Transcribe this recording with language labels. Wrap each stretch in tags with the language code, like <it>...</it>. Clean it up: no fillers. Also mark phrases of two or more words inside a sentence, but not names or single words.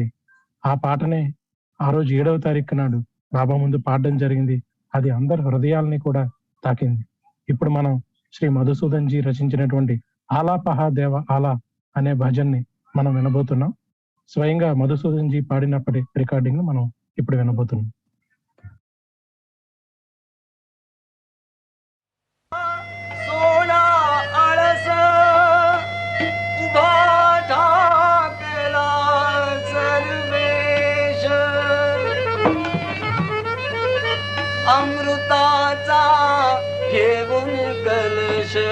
<te>ఆ పాటనే ఆ రోజు 7వ తారీఖు నాడు బాబా ముందు పాడడం జరిగింది. అది అందరి హృదయాలని కూడా తాకింది. ఇప్పుడు మనం శ్రీ మధుసూదన్ జీ రచించినటువంటి ఆలా పహా దేవ ఆలా అనే భజన్ని మనం వినబోతున్నాం. స్వయంగా మధుసూదన్ జీ పాడినప్పటి రికార్డింగ్ మనం ఇప్పుడు వినబోతున్నాం.</te> <mr>सोना आळस उभा ठाकला सर्वेश, अमृताचा घेऊन कलश</mr>